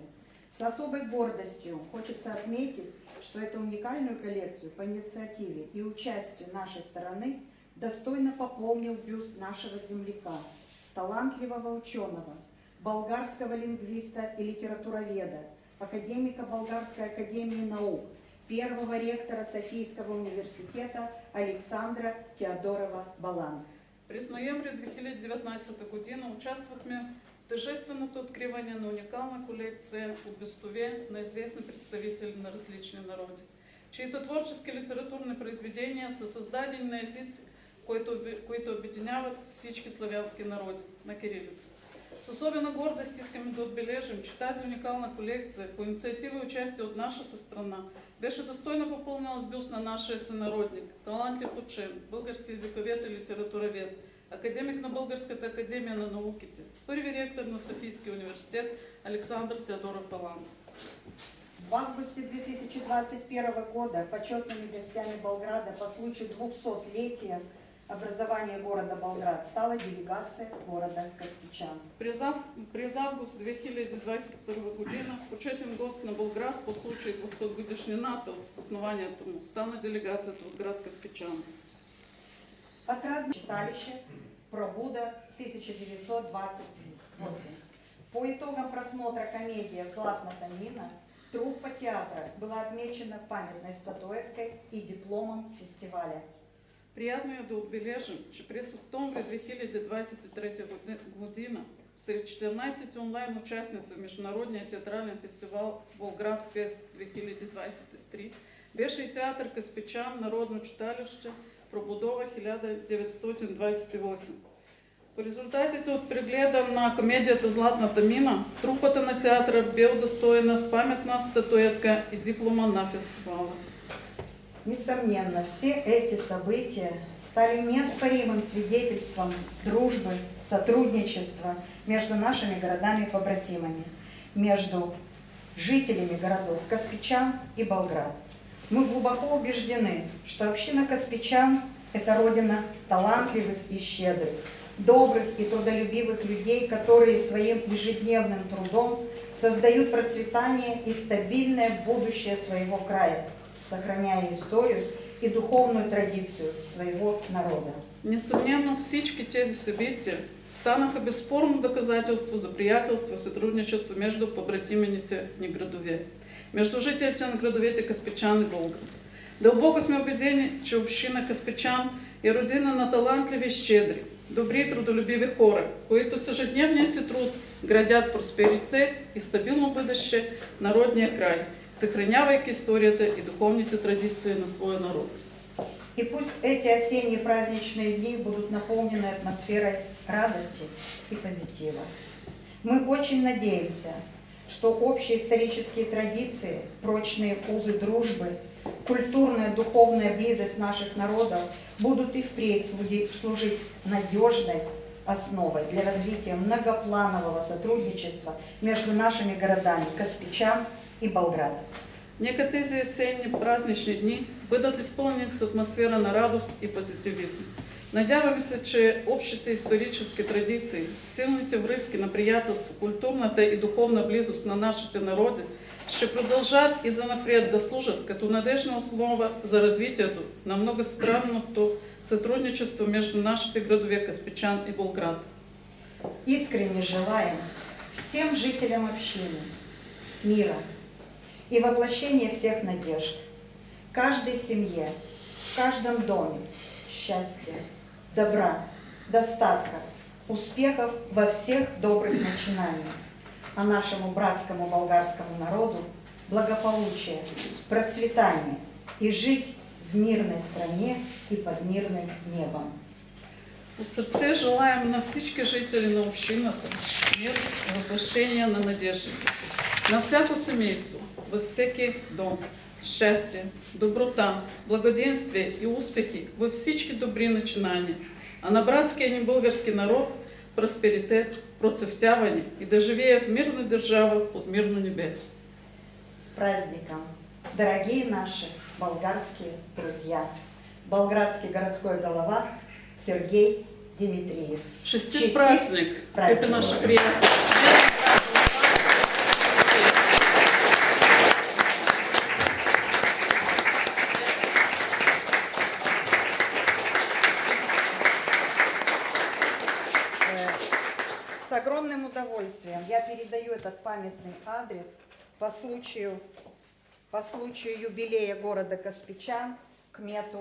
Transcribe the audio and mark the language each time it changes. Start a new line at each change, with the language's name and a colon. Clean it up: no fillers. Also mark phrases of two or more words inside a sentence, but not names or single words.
Russian: С особой гордостью хочется отметить, что эту уникальную коллекцию по инициативе и участию нашей стороны достойно пополнил бюст нашего земляка, талантливого ученого, болгарского лингвиста и литературоведа, академика Болгарской академии наук, первого ректора Софийского университета Александра Теодорова Балан.
Bulgarian: През ноември 2019 година участвахме в тържественото откриване на уникална колекция от бюстове на известни представители на различни народи, чието творчески литературни произведения са създадени на езици, които обединяват всички славянски народи на кирилица. С особена гордост искаме да отбележим, че тази уникална колекция по инициатива и участие от нашата страна беше достойно попълнена с бюст на нашия сънародник, талантлив учен, български езиковед и литературовед, академик на Българската академия на науките, първи ректор на Софийския университет Александър Теодоров Балан.
Russian: В августе 2021 года почетными гостями Болграда по случаю 200-летия образования города Болград стала делегация города Каспичан.
Bulgarian: През август 2021 година почетен гост на Болград по случай 200 годишнината от основанието му стана делегацията от град Каспичан.
Russian: Отрадное читалище «Пробуда» 1928. По итогам просмотра комедии «Златната мина» труппа театра была отмечена памятной статуэткой и дипломом фестиваля.
Bulgarian: Приятно е да отбележим, че през октомври 2023 година сред 14 онлайн участници в Международния театрален фестивал Болград Фест 2023 беше и театър Каспичан, Народно читалище Пробудова 1928. По резултатите от прегледа на комедията «Златната мина», трупата на театъра бе удостоена с паметна статуэтка и диплома на фестивала.
Russian: Несомненно, все эти события стали неоспоримым свидетельством дружбы, сотрудничества между нашими городами-побратимами, между жителями городов Каспичан и Болград. Мы глубоко убеждены, что община каспичан – это родина талантливых и щедрых, добрых и трудолюбивых людей, которые своим ежедневным трудом создают процветание и стабильное будущее своего края, сохраняя историю и духовную традицию своего народа. Несомненно,
Bulgarian: всички тези събития станаха безспорно доказателство за приятелство и сътрудничество между побратимените ни градове, между жителите на градовете Каспичан и Болград. Дълбоко сме убедени, че община Каспичан е родина на талантливи и щедри, добри и трудолюбиви хора, които с ежедневния си труд градят просперитет и стабилно бъдеще на родния край, съхранявайки историята и духовните традиции на своя народ.
Russian: И пусть эти осенние праздничные дни будут наполнены атмосферой радости и позитива. Мы очень надеемся, что общие исторические традиции, прочные узы дружбы, культурная, духовная близость наших народов будут и впредь служить надежной основой для развития многопланового сотрудничества между нашими городами Каспичан и Болград.
Bulgarian: Нека тези есенни празнични дни бъдат изпълнени с атмосфера на радост и позитивизъм. Надяваме се, че общите исторически традиции, силните връзки на приятелство, културната и духовна близост на нашите народи ще продължат и занапред да служат като надежна основа за развитието на многостранното сътрудничество между нашите градове Каспичан и Болград.
Russian: Искренне желаем всем жителям общины мира и воплощения всех надежд, каждой семье, в каждом доме счастья, добра, достатка, успехов во всех добрых начинаниях, а нашему братскому болгарскому народу благополучия, процветания и жить в мирной стране и под мирным небом.
Bulgarian: От сърце желаем на всички жители на общината мир и въплъщение на надеждите, на всяко семейство, във всеки дом, щастие, доброта, благоденствие и успехи във всички добри начинания, а на братския ни български народ просперитет, процъфтяване и да живее в мирна държава под мирно небе.
Russian: С праздником, дорогие наши болгарские друзья! Болградский городской голова Сергей Дмитриев.
Bulgarian: Честит праздник, скъпи наши приятели!
Russian: С огромным удовольствием я передаю этот памятный адрес по случаю юбилея города Каспичан кмету.